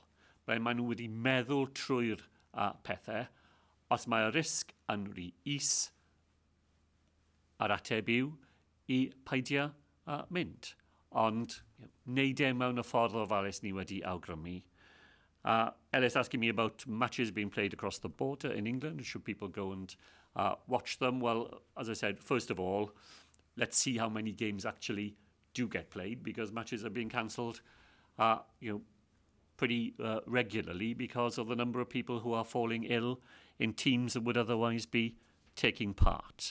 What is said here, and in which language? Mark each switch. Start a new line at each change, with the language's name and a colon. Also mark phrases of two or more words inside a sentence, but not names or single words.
Welsh: Ble maen nhw wedi meddwl trwy'r pethau. Os mae y risg yn rhy is, yr ateb yw i peidio mynd. Ond wneud e mewn y ffordd ofalus ni wedi awgrymu.
English: Ellis asking me about matches being played across the border in England. Should people go and watch them? Well, as I said, first of all, let's see how many games actually do get played, because matches are being cancelled, pretty regularly because of the number of people who are falling ill in teams that would otherwise be taking part.